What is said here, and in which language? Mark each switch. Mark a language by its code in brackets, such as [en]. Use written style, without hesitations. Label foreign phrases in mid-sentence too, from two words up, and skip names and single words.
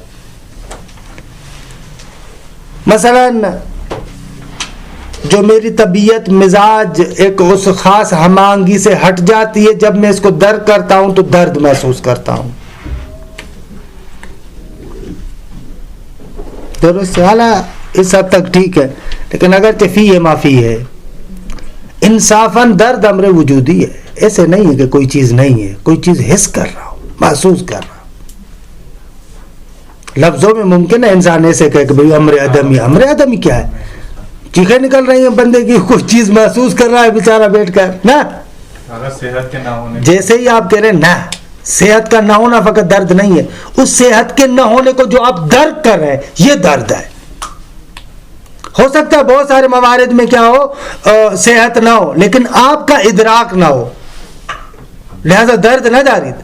[ur] مثلا جو میری طبیعت مزاج ایک اس خاص ہمانگی سے ہٹ جاتی ہے، جب میں اس کو درک کرتا ہوں تو درد محسوس کرتا ہوں. درست حالہ اس حد تک ٹھیک ہے، لیکن اگر فی ہے معافی ہے، انصافاً درد امر وجودی ہے. ایسے نہیں ہے کہ کوئی چیز نہیں ہے، کوئی چیز حس کر رہا ہوں، محسوس کر رہا ہوں. لفظوں میں ممکن ہے انسان ایسے کہے کہ بھئی امر عدمی. امر عدمی کیا ہے؟ چیخیں نکل رہی ہیں بندے کی، کوئی چیز محسوس کر رہا ہے بیچارہ بیٹھ کر نا. صحت کے نہ ہونے جیسے ہی آپ کہہ رہے ہیں نہ صحت کا نہ ہونا فقط درد نہیں ہے، اس صحت کے نہ ہونے کو جو آپ درک کر رہے ہیں یہ درد ہے. ہو سکتا ہے بہت سارے موارد میں کیا ہو صحت نہ ہو لیکن آپ کا ادراک نہ ہو، لہذا [fa] درد نہ دارید.